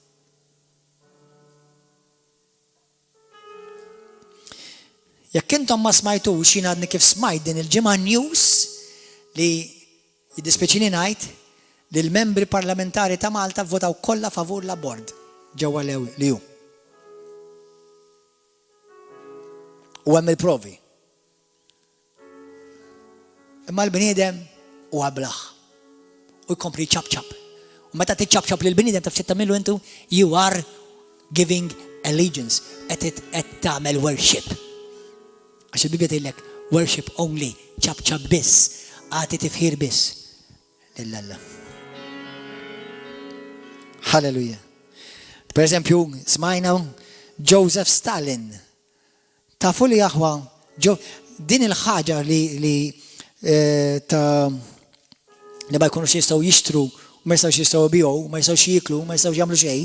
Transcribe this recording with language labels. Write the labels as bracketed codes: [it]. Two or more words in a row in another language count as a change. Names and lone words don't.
[mt] Jekk intom ma smajtux xi għadni kif smajt din il-ġimgħa news li jiddispeċini ngħid li l-membri parlamentari ta' Malta votaw kollha favur l-abort ġewwa l-EU. U hemm il-provi. Imma l-bniedem huwa blaħ. U jkompli ċab-ċab. U meta tiċċab-ċab lill-bniedem taf xi tagħmlu intu, [en] you are giving allegiance, [mt] qed tagħmel worship. Għax il-Bibja tgħidlek [en] worship only, [mt] ċab-ċab biss, għati tifħir biss lill-Alla. Halleluja. Per eżempju, smajna Joseph Stalin. Tafu li aħwa, din il-ħaġa li ma jkunux jistgħu jixtru, ma jistgħux jistgħu jbiegħu, ma jistgħux jiklu, ma jistgħux jagħmlu xejn.